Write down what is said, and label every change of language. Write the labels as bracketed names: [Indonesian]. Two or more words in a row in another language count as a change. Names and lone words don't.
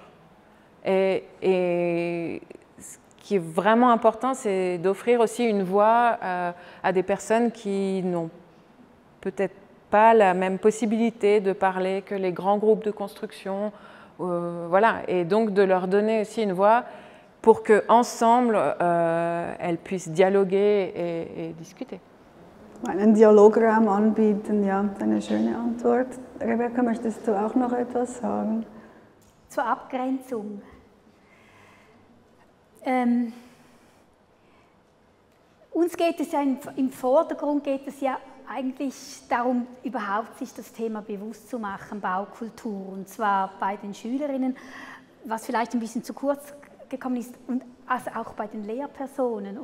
[French] Et ce qui est vraiment important, c'est d'offrir aussi une voix à des personnes qui n'ont peut-être pas la même possibilité de parler que les grands groupes de construction. Voilà. Et donc de leur donner aussi une voix pour qu'ensemble, elles puissent dialoguer et discuter. [German] Einen Dialograum anbieten, ja, eine schöne Antwort. Rebecca, möchtest du auch noch etwas sagen? Zur Abgrenzung. Uns geht es ja im Vordergrund geht es ja eigentlich darum, überhaupt sich das Thema bewusst zu machen, Baukultur, und zwar bei den Schülerinnen, was vielleicht ein bisschen zu kurz gekommen ist, und also auch bei den Lehrpersonen.